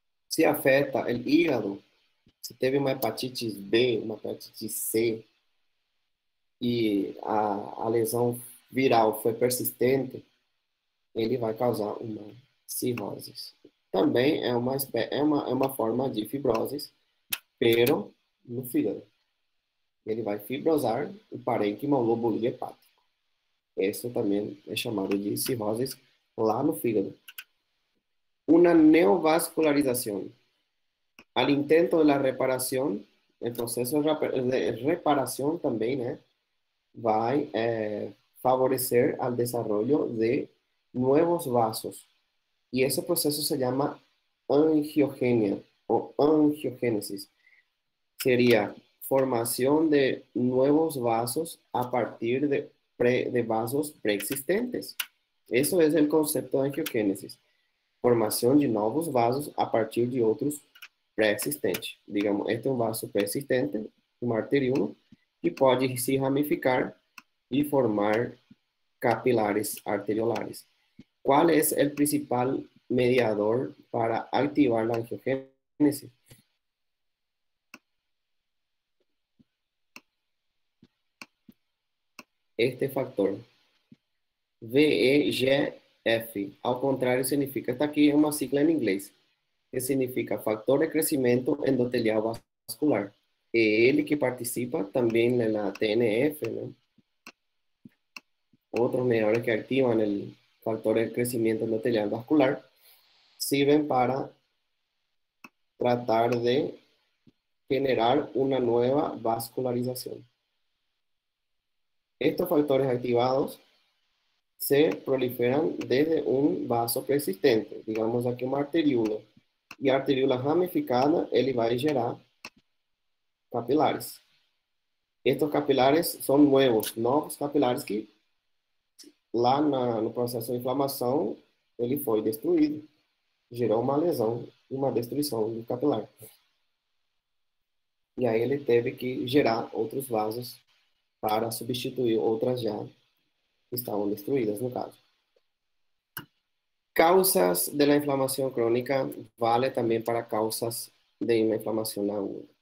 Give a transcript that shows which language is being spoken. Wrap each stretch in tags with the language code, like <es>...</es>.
<pt>Se afeta o hígado, se teve uma hepatite B, uma hepatite C, e a lesão viral foi persistente, ele vai causar uma cirrose. Também é uma forma de fibrose,</pt> <es>pero</es> <pt>no fígado. Ele vai fibrosar o parênquima, o lobo hepático. Isso também é chamado de cirrose lá no fígado.</pt> <es>Una neovascularización. Al intento de la reparación, el proceso de reparación también va a favorecer al desarrollo de nuevos vasos. Y ese proceso se llama angiogenia o angiogénesis. Sería formación de nuevos vasos a partir de vasos preexistentes. Eso es el concepto de angiogénesis.</es> <pt>Formação de novos vasos a partir de outros pré-existentes. Digamos, este é um vaso pré-existente, um arteriolo, que pode se ramificar e formar capilares arteriolares. Qual é o principal mediador para ativar a angiogênese? Este factor, VEGF, ao contrário, significa, está aqui uma sigla em inglês,</pt> <es>que significa factor de crecimiento endotelial vascular.</es> <pt>Ele que participa</pt> <es>también en la TNF, ¿no? Otros mediadores que activan el factor de crecimiento endotelial vascular sirven para tratar de generar una nueva vascularización. Estos factores activados se proliferan desde un vaso preexistente, digamos</es> <pt>aqui uma arteríola. E a arteríola ramificada, ele vai gerar capilares.</pt> <es>Estos capilares</es> <pt>são novos capilares que lá no processo de inflamação, ele foi destruído. Gerou uma lesão, uma destruição do capilar. E aí ele teve que gerar outros vasos para substituir outras já que estavam destruídas, no caso.</pt> <es>Causas de la inflamación crónica vale también para causas de una inflamación aguda.</es>